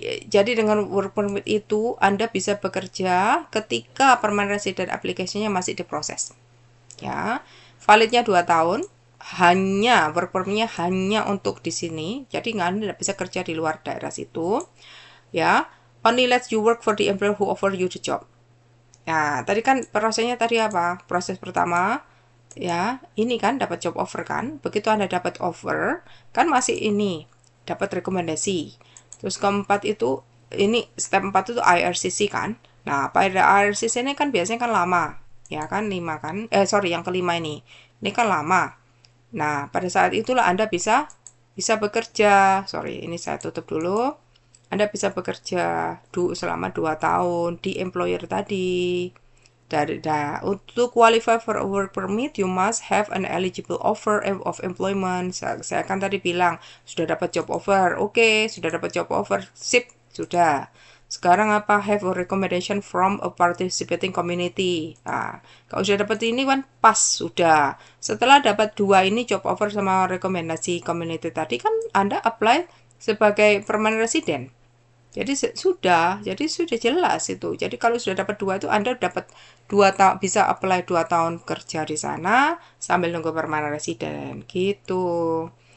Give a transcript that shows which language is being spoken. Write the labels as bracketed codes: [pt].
[id] Jadi dengan work permit itu Anda bisa bekerja ketika permanent resident application-nya masih diproses. Ya. Validnya 2 tahun. Hanya work permit-nya hanya untuk di sini. Jadi Anda tidak bisa kerja di luar daerah situ. Ya. [en] Only let you work for the employer who offer you the job. [id] Nah, tadi kan prosesnya tadi apa? Proses pertama ya, ini kan dapat job offer kan. Begitu Anda dapat offer, kan masih ini dapat rekomendasi. Terus keempat itu ini step 4 itu IRCC kan. Nah, pada IRCC ini kan biasanya kan lama. Ya kan 5 kan. Yang kelima ini. Ini kan lama. Nah, pada saat itulah Anda bisa bekerja. Sorry, ini saya tutup dulu. Anda bisa bekerja selama 2 tahun di employer tadi. [en] Untuk qualify for a work permit, you must have an eligible offer of employment. [id] Saya kan tadi bilang, sudah dapat job offer. Oke, sudah dapat job offer. Sip, sudah. Sekarang apa? [en] Have a recommendation from a participating community. [id] Nah, kalau sudah dapat ini kan pas, sudah. Setelah dapat 2 ini job offer sama rekomendasi community tadi kan Anda apply sebagai permanent resident. Jadi sudah jelas itu. Jadi kalau sudah dapat 2 itu Anda dapat 2 tahun, bisa apply 2 tahun kerja di sana sambil nunggu permanent resident gitu.